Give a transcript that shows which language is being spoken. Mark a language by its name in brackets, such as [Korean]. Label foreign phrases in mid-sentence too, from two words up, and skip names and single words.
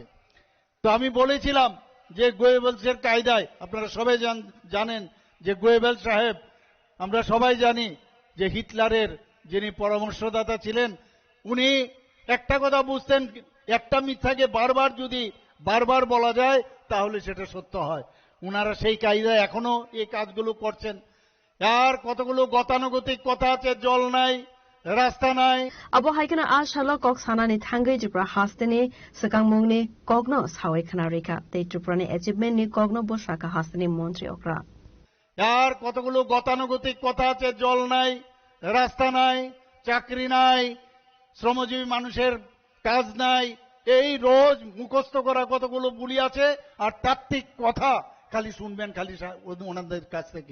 [Bangla] তো আমি বলেছিলাম যে গোয়েবলসের কায়দায়, আপনারা সবাই জানেন যে গোয়েবল সাহেব, আমরা সবাই জানি যে হিটলারের যিনি পরামর্শদাতা ছিলেন, উনি একটা কথা বুঝতেন, একটা মিথ্যাকে বারবার বলা যায় তাহলে সেটা সত্য হয়। উনারা সেই কায়দায় এখনো এই কাজগুলো করছেন। আর কতগুলো গতানুগতিক কথা আছে, জল নাই, রাস্তা নাই। [Kok Borok] Abo haikana a shala kok sanani thangai jipra hasteni sakangmungni kogno sawai khana reka te chuprani achievement ni kogno boshaka hasteni মন্ত্রী okra [Bangla] আর কতগুলো গতানুগতিক কথা আছে, জল নাই, রাস্তা নাই, চাকরি নাই, শ্রমজীবী মানুষের কাজ নাই, এই রোজ মুখস্থ করা কতগুলো বুলি আছে। আর তাত্ত্বিক কথা খালি শুনবেন খালি ওনাদের কাছ থেকে।